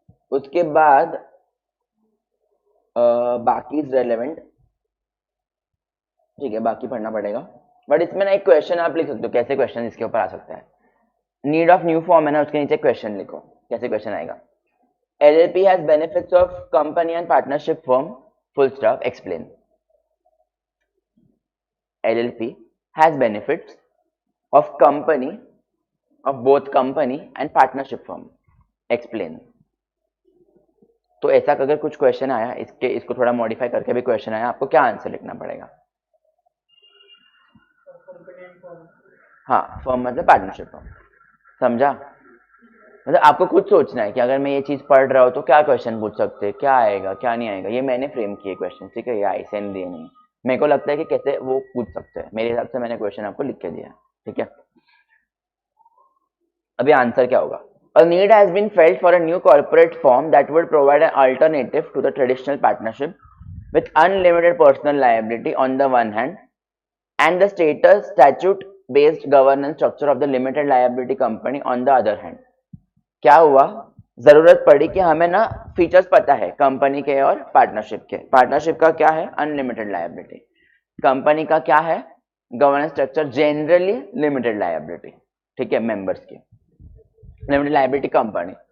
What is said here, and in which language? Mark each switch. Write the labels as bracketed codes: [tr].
[hi] उसके बाद बाकी रेलेवेंट, ठीक है, बाकी पढ़ना पड़ेगा, बट इसमें ना एक क्वेश्चन आप लिख सकते हो, कैसे क्वेश्चन इसके ऊपर आ सकता है? [en] need of new form [hi] है ना, उसके नीचे क्वेश्चन लिखो, कैसे क्वेश्चन आएगा? [en] LLP has benefits of company and partnership firm, full stop, explain. LLP has benefits of company, of both company and partnership firm, explain. [hi] तो ऐसा अगर कुछ क्वेश्चन आया, इसको थोड़ा मॉडिफाई करके भी क्वेश्चन आया, आपको क्या आंसर लिखना पड़ेगा? हाँ, फर्म मतलब पार्टनरशिप फर्म, समझा? मतलब आपको खुद सोचना है कि अगर मैं ये चीज पढ़ रहा हूँ तो क्या क्वेश्चन पूछ सकते हैं, क्या आएगा क्या नहीं आएगा। ये मैंने फ्रेम किए क्वेश्चन, ठीक है, ये ऐसे नहीं दिए, नहीं, मेरे को लगता है कि कैसे वो पूछ सकते हैं, मेरे हिसाब से मैंने क्वेश्चन आपको लिख के दिया, ठीक है। अभी आंसर क्या होगा? [en] A need has been felt for a new corporate form that would provide an alternative to the traditional partnership with unlimited personal liability on the one hand and the statute based governance structure of the limited liability company on the other hand. [hi] क्या हुआ? जरूरत पड़ी कि हमें ना features पता है company के और पार्टनरशिप के। पार्टनरशिप का क्या है? Unlimited liability. कंपनी का क्या है? [en] governance structure generally limited liability, [hi] ठीक है, मेंबर्स की लिमिटेड लायबिलिटी कंपनी।